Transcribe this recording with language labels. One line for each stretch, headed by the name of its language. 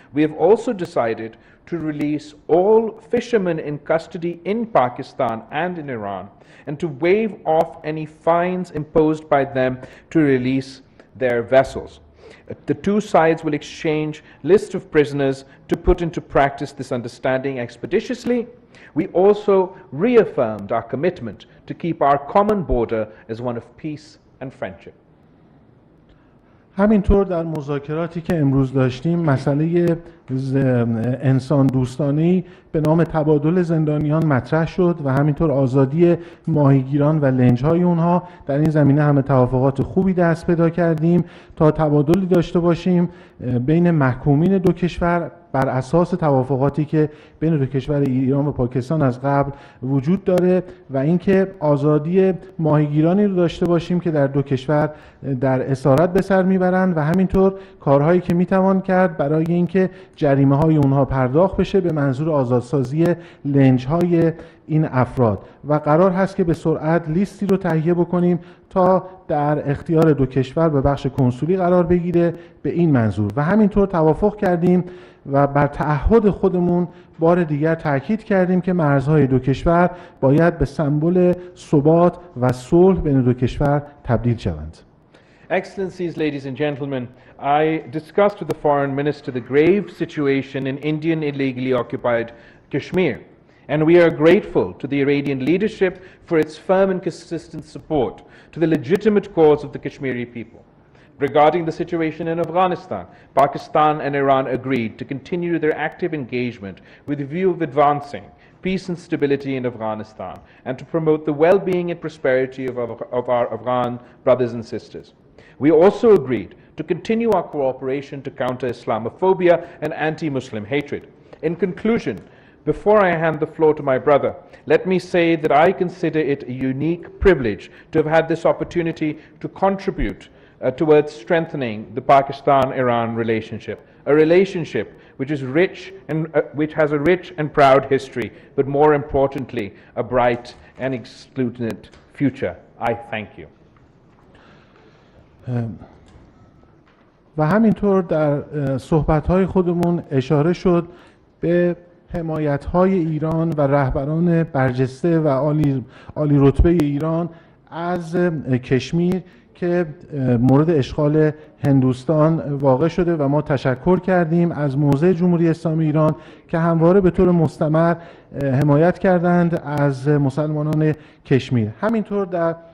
English: We have also decided to release all fishermen in custody in Pakistan and in Iran and to waive off any fines imposed by them to release their vessels. The two sides will exchange lists of prisoners to put into practice this understanding expeditiously. We also reaffirmed our commitment to keep our common border as one of peace and friendship.
Persian: همینطور در مذاکراتی که امروز داشتیم مسئله انسان دوستانه‌ای به نام تبادل زندانیان مطرح شد و همینطور آزادی ماهیگیران و لنج‌های اونها. در این زمینه همه توافقات خوبی دست پیدا کردیم تا تبادلی داشته باشیم بین محکومین دو کشور بر اساس توافقاتی که بین دو کشور ایران و پاکستان از قبل وجود داره و اینکه آزادی ماهیگیرانی رو داشته باشیم که در دو کشور در اسارت به سر میبرند و همینطور کارهایی که میتوان کرد برای اینکه جریمه های اونها پرداخت بشه به منظور آزادسازی لنج های این افراد و قرار هست که به سرعت لیستی رو تهیه بکنیم تا در اختیار دو کشور به بخش کنسولی قرار بگیره به این منظور و همینطور توافق کردیم و بر تعهد خودمون بار دیگر تاکید کردیم که مرزهای دو کشور باید به سمبل ثبات و صلح بین دو کشور تبدیل شوند.
English: Excellencies, ladies and gentlemen, I discussed with the Foreign Minister the grave situation in Indian illegally occupied Kashmir, and we are grateful to the Iranian leadership for its firm and consistent support to the legitimate cause of the Kashmiri people. Regarding the situation in Afghanistan, Pakistan and Iran agreed to continue their active engagement with the view of advancing peace and stability in Afghanistan and to promote the well-being and prosperity of our Afghan brothers and sisters. We also agreed to continue our cooperation to counter Islamophobia and anti-Muslim hatred. In conclusion, before I hand the floor to my brother, let me say that I consider it a unique privilege to have had this opportunity to contribute towards strengthening the Pakistan-Iran relationship, a relationship which is rich and which has a rich and proud history, but more importantly, a bright and exultant future. I thank you.
Persian: و همینطور در صحبت‌های خودمون اشاره شد به حمایت‌های ایران و رهبران برجسته و عالی رتبه ایران از کشمیر که مورد اشغال هندوستان واقع شده و ما تشکر کردیم از موضع جمهوری اسلامی ایران که همواره به طور مستمر حمایت کردند از مسلمانان کشمیر. همینطور در